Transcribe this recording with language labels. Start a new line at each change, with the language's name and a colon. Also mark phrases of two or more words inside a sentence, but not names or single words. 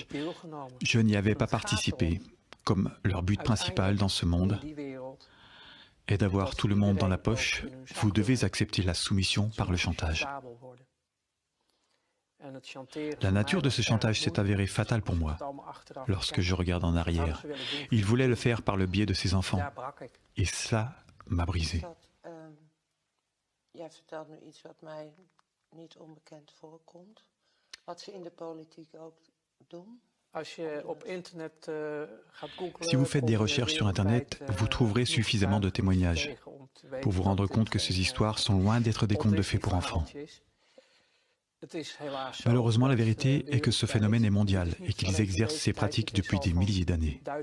French: Je n'y avais pas participé, comme leur but principal dans ce monde est d'avoir tout le monde dans la poche, vous devez accepter la soumission par le chantage. La nature de ce chantage s'est avérée fatale pour moi, lorsque je regarde en arrière. Il voulait le faire par le biais de ses enfants, et cela m'a brisé.
Dutch: Jij vertelt nu iets wat mij niet onbekend voorkomt. Wat ze in de politiek ook doen.
French: Si vous faites des recherches sur Internet, vous trouverez suffisamment de témoignages pour vous rendre compte que ces histoires sont loin d'être des contes de fées pour enfants. Malheureusement, la vérité est que ce phénomène est mondial et qu'ils exercent ces pratiques depuis des milliers d'années.